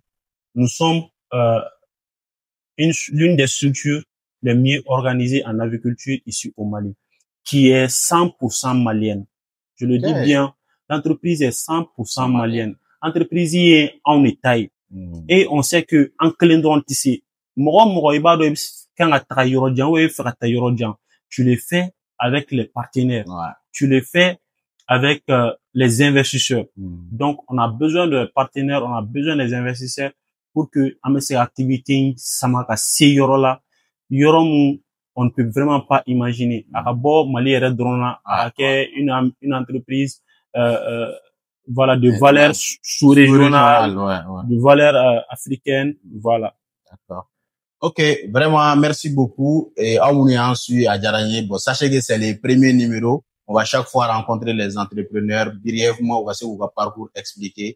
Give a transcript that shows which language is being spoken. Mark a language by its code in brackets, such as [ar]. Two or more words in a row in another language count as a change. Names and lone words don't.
[fr] Nous sommes l'une des structures les mieux organisées en aviculture ici au Mali, qui est 100% malienne. Je le dis bien, l'entreprise est 100% malienne. Entreprise est en taille. Et on sait que [bm] en kelen dɔrɔn tɛ se. Mɔgɔ i b'a dɔn i kan ka taga yɔrɔ jan ou i bɛ fɛ ka taa yɔrɔ jan. [fr] Tu le fais avec les partenaires. Tu le fais avec les investisseurs. Donc, on a besoin de partenaires, on a besoin des investisseurs pour que [bm] an bɛ se ka activité sama ka se yɔrɔ la, yɔrɔ mun [fr] on ne peut vraiment pas imaginer. [bm] A ka bɔ Mali yɛrɛ dɔrɔn na, a ka kɛ [fr] une entreprise voilà de valeur sous-régionale, de valeur africaine, voilà. D'accord. Ok, vraiment merci beaucoup. Et bon, sachez que c'est les premiers numéros. On va chaque fois rencontrer les entrepreneurs brièvement, on va se vous parcours expliquer.